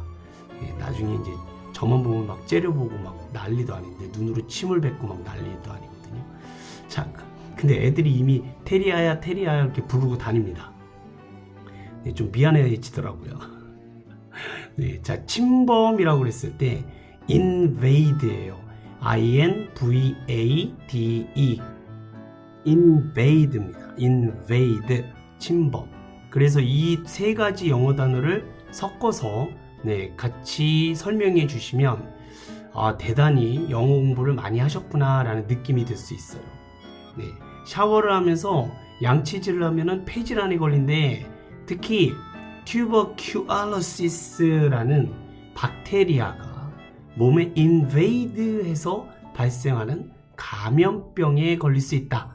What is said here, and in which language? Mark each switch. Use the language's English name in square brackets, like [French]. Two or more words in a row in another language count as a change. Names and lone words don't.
[Korean] 나중에 이제 저만 보면 막 째려보고 막 난리도 아닌데 눈으로 침을 뱉고 막 난리도 아니거든요. 자, 근데 애들이 이미 테리아야 이렇게 부르고 다닙니다. 좀 미안해지더라고요. 자, 침범이라고 그랬을 때 invade예요. [English] I-N-V-A-D-E. [Korean] invade입니다. invade, 침범. 그래서 이 세 가지 영어 단어를 섞어서 같이 설명해 주시면 대단히 영어 공부를 많이 하셨구나 라는 느낌이 들 수 있어요. 샤워를 하면서 양치질을 하면은 폐질환에 걸린데 특히 tuberculosis라는 박테리아가 몸에 invade해서 발생하는 감염병에 걸릴 수 있다.